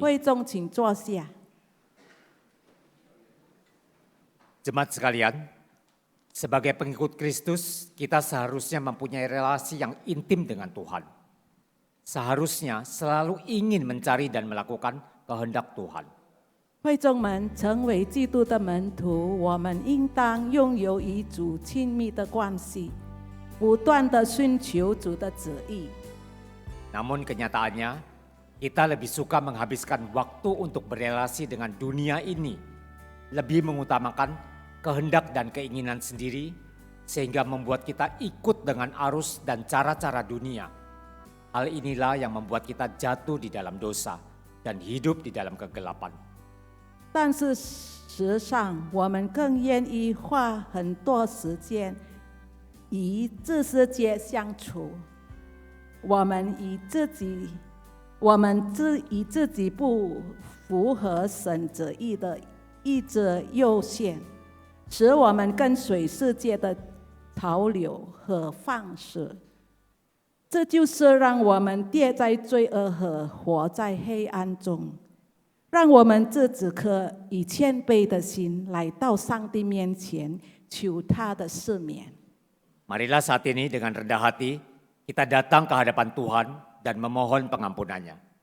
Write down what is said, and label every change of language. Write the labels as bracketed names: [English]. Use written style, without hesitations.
[Chinese] 会众请坐下。 [Indonesian] Jemaat sekalian, sebagai pengikut Kristus, kita seharusnya mempunyai relasi yang intim dengan Tuhan. Seharusnya selalu ingin mencari dan melakukan kehendak Tuhan. [Chinese] 会众们成为基督的门徒，我们应当拥有与主亲密的关系，不断的寻求主的旨意。 [Indonesian] Namun kenyataannya, kita lebih suka menghabiskan waktu untuk berelasi dengan dunia ini lebih mengutamakan kehendak dan keinginan sendiri, sehingga membuat kita ikut dengan arus dan cara-cara dunia. Hal inilah yang membuat kita jatuh di dalam dosa dan hidup di dalam kegelapan. [Chinese] 但是实上，我们更愿意花很多时间与这世界相处。我们以自己不符合神旨意的意志优先，使我们跟随世界的潮流和方式。这就是让我们跌在罪恶和活在黑暗中。让我们这只颗以谦卑的心来到上帝面前，求他的赦免。 [Indonesian] Marilah saat ini dengan rendah hati kita datang ke hadapan Tuhan dan memohon pengampunannya.